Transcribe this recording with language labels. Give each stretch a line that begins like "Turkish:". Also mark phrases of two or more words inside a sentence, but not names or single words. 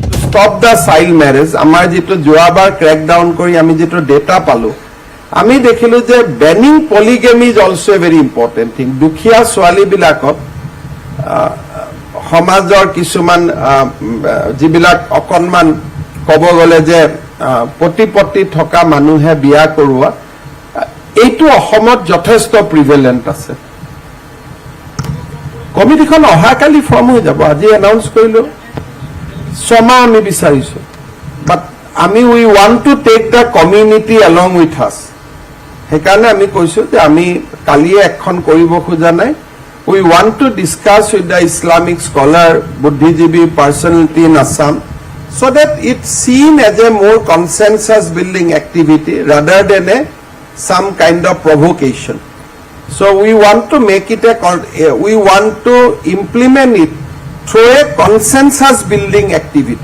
English: stop the child marriage,
Assamese: আমাৰ যেটো যোৱাবাৰ ক্ৰেকডাউন কৰি আমি যেটো ডেটা পালো, আমি দেখিলো যে
English: banning polygamy is also a very important thing.
Assamese: দুখীয়া ছোৱালীবিলাকক সমাজৰ কিছুমান যিবিলাক অকনমান ক'ব গ'লে যে প্ৰতিপত্তি থকা মানুহে বিয়া কৰোৱা, এইটো অসমত যথেষ্ট প্ৰিভেলেন্ট আছে। কমিটিখন অহাকালি ফৰ্ম হৈ যাব, আজি এনাউন্স কৰিলো, 6 মাহ আমি বিচাৰিছো, বাট আমি
English: we want to take the community along with us.
Assamese: সেইকাৰণে আমি কৈছো যে আমি কালিয়ে এখন কৰিব খোজা নাই।
English: we want to discuss with the Islamic scholar, বুদ্ধিজীৱী personality in Assam, so that it's seen as a more consensus building activity rather than some kind of provocation. So we want to make it we want to implement it through a consensus building activity.